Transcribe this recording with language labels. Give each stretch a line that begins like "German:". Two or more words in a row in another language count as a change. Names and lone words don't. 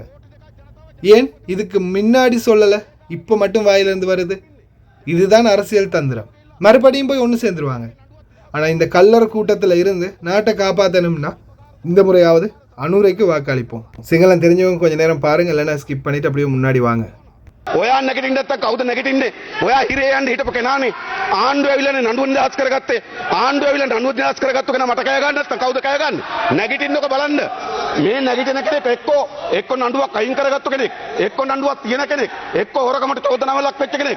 Tamil: ஏன் இதுக்கு முன்னாடி சொல்லலை, இப்போ மட்டும் வாயிலிருந்து வருது? இதுதான் அரசியல் தந்திரம். மறுபடியும் போய் ஒன்று சேர்ந்துருவாங்க. ஆனால் இந்த கல்லர் கூட்டத்தில் இருந்து நாட்டை காப்பாற்றணும்னா இந்த முறையாவது அனுரைக்கு வாக்களிப்போம். சிங்களம் தெரிஞ்சவங்க கொஞ்சம் நேரம் பாருங்கள், இல்லைன்னா ஸ்கிப் பண்ணிவிட்டு அப்படியே முன்னாடி வாங்க.
Sinhala: ඔයා නැගිටින්න නැත්තම් කවුද නැගිටින්නේ? ඔයා හිරේ යන්න හිටපු කෙනානේ. ආණ්ඩුව ඇවිල්ලානේ නඩුව නිදහස් කරගත්තේ. ආණ්ඩුව ඇවිල්ලා නඩුව නිදහස් කරගත්තු කෙනා මට කෑ ගන්න නැත්තම් කවුද කෑ ගන්නේ? නැගිටින්නකො බලන්න. මේ නැගිටින කෙනෙක් එක්ක නඩුවක් අයින් කරගත්තු කෙනෙක්, එක්ක නඩුවක් තියෙන කෙනෙක්, එක්ක හොරකමට චෝදනාවක් වෙච්ච කෙනෙක්.